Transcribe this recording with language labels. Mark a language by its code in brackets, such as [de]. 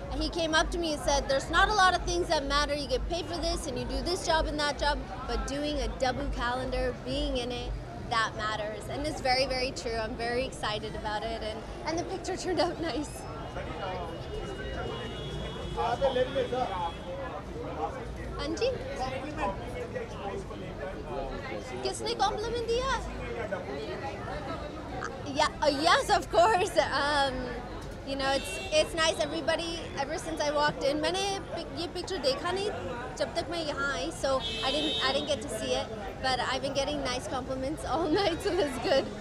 [en] He came up to me and said, "There's not a lot of things that matter. You get paid for this, and you do this job and that job, but doing a double calendar, being in it, that matters." And it's very, very true. I'm very excited about it, and the picture turned out nice. [hi] हाँ जी, किसने compliment दिया? [en] Yeah, yes, of course. You know, it's nice. Everybody, ever since I walked in, [hi] मैंने ये picture देखा नहीं जब तक मैं यहाँ आई, [en] so I didn't get to see it, but I've been getting nice compliments all night, so that's good.